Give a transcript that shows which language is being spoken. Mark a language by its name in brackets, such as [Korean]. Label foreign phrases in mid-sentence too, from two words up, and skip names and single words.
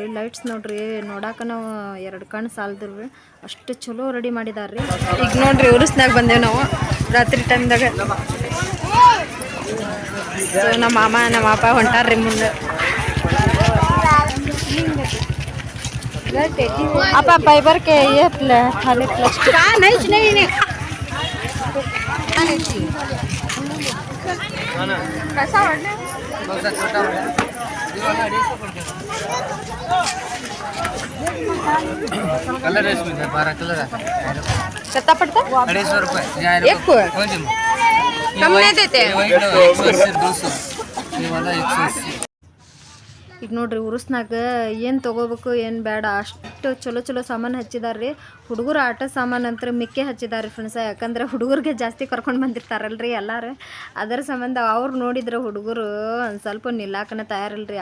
[Kannada] ಲೈಟ್ಸ್ ನೋಡ್ರಿ ನೋಡಾಕ ನಾವು 2 ಕಣ್ಣು ಸಾಲದ್ರಿ. ಅಷ್ಟು ಚಲೋ ರೆಡಿ ಮಾಡಿದಾರ್ರಿ. ಈಗ ನೋಡ್ರಿ ಉರುಸ್ನಾಗ ಬಂದೇವು ನಾವು ರಾತ್ರಿ ಟೈಮ್ದಾಗ. ಸೊ ನಮ್ಮ ಮಾಮ ನಮ್ಮ ಅಪ್ಪ ಹೊಂಟಾರ್ರಿ ಮುಂದೆ. [Hindi] आपा फ़ाइबर के ये खाली प्लास्टिक नहीं कैसा है बहुत छोटा है कलर है इसमें 12 कलर है कितना पड़ता है 250 रुपए एक को कम नहीं देते 180 200 ये वाला 180. [Kannada] ಈಗ ನೋಡ್ರಿ ಉರುಸ್ನಾಗ ಏನು ತೊಗೋಬೇಕು ಏನು ಬೇಡ ಅಷ್ಟು ಚಲೋ ಚಲೋ ಸಾಮಾನು ಹಚ್ಚಿದಾರ್ರಿ. ಹುಡುಗರು ಆಟ ಸಾಮಾನು ಅಂತ ಮಿಕ್ಕಿ ಹಚ್ಚಿದಾರ್ರಿ ಫ್ರೆಂಡ್ಸ. ಯಾಕಂದ್ರೆ ಹುಡುಗರಿಗೆ ಜಾಸ್ತಿ ಕರ್ಕೊಂಡು ಬಂದಿರ್ತಾರಲ್ರಿ ಎಲ್ಲರೂ. ಅದರ ಸಂಬಂಧ ಅವ್ರು ನೋಡಿದ್ರೆ ಹುಡುಗರು ಒಂದು ಸ್ವಲ್ಪ ನಿಲ್ಲಾಕನ ತಯಾರಿಲ್ರಿ.